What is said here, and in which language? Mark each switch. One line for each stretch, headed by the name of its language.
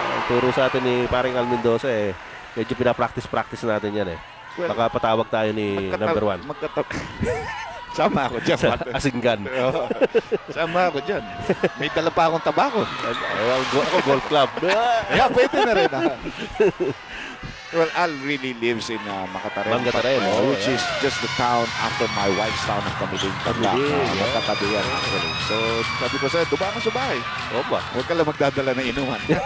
Filipino: Turo sa atin ni paring Al Mendoza medyo pinapractice natin yan Baka patawag tayo ni number 1. Sama ako dyan. Asinggan. Sama ako dyan. May dala pa akong tabako. Ako golf club. Pwede na rin.
English: Well, Al really lives in Macataren, which is just the town after my wife's town of Camiling.
Filipino: Magkakabiyan actually. So, sabi ko sa'yo, dumaan ka sa bahay. Huwag ka lang magdadala ng inuman.